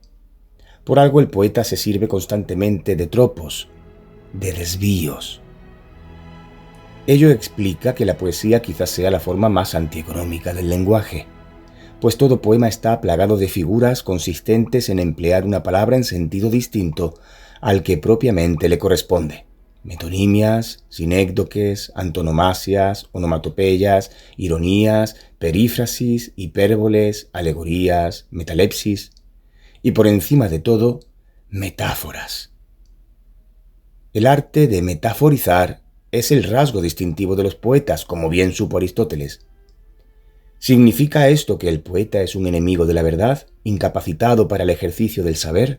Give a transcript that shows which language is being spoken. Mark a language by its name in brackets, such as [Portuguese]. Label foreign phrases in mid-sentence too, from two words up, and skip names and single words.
[Spanish] Por algo el poeta se sirve constantemente de tropos, de desvíos. Ello explica que la poesía quizás sea la forma más antieconómica del lenguaje, pues todo poema está plagado de figuras consistentes en emplear una palabra en sentido distinto al que propiamente le corresponde. Metonimias, sinécdoques, antonomasias, onomatopeyas, ironías, perífrasis, hipérboles, alegorías, metalepsis y por encima de todo, metáforas. El arte de metaforizar es el rasgo distintivo de los poetas, como bien supo Aristóteles. ¿Significa esto que el poeta es un enemigo de la verdad, incapacitado para el ejercicio del saber?